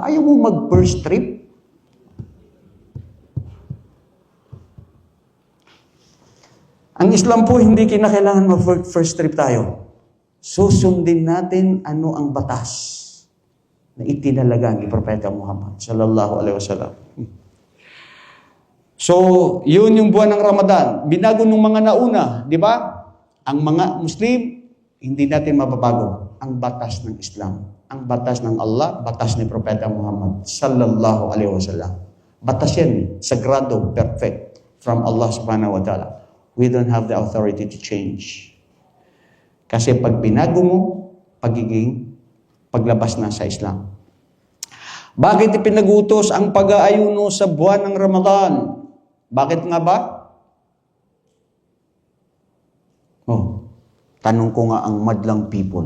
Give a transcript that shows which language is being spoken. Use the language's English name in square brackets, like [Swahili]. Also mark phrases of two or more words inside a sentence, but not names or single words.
[Filipino] Ayaw mo mag-first trip? Ang Islam po, hindi kinakailangan mag-first trip tayo. Susundin natin ano ang batas na itinalaga ni Propeta Muhammad [Arabic] صَلَّى اللَّهُ عَلَيْهِ وَسَلَّمَ. [Filipino] So, yun yung buwan ng Ramadan. Binago ng mga nauna, di ba? Ang mga Muslim, hindi natin mababago ang batas ng Islam. Ang batas ng Allah, batas ni Propeta Muhammad [Arabic] صَلَّى اللَّهُ عَلَيْهِ وَسَلَّمَ. [Filipino] Batas yan, sagrado, [English] perfect from Allah [Arabic] سُبْحَانَهُ وَتَعَالَى. [English] We don't have the authority to change. [Filipino] Kasi pag binago mo, paglabas na sa Islam. Bakit ipinag-utos ang pag-aayuno sa buwan ng Ramadan? Bakit nga ba? Oh, tanong ko nga ang madlang people.